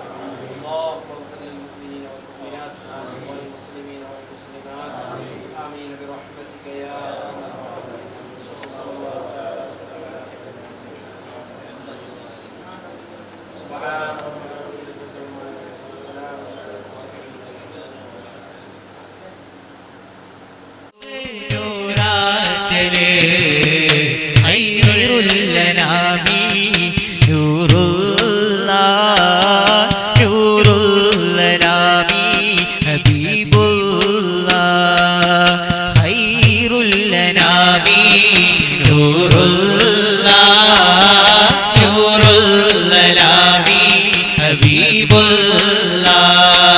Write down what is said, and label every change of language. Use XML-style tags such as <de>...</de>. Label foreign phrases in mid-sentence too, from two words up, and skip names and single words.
<ar>اللهم اغفر للمؤمنين والمؤمنات والمسلمين والمسلمات آمين برحمتك يا أرحم الراحمين. صلى الله تعالى وسلم على سيدنا محمد سبحان ربك رب العزة عما يصفون وسلام على المرسلين. نور الله خير الأنام نور الله نور الأنام حبيب الله خير الأنام نور الله نور الأنام حبيب الله.</ar>